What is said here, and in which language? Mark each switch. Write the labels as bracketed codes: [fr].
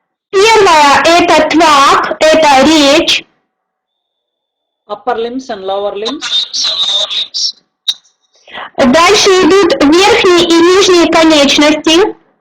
[ru] Первое это твак, это речь. [en] Upper limbs and lower limbs. [ru] Дальше идут верхние и нижние конечности.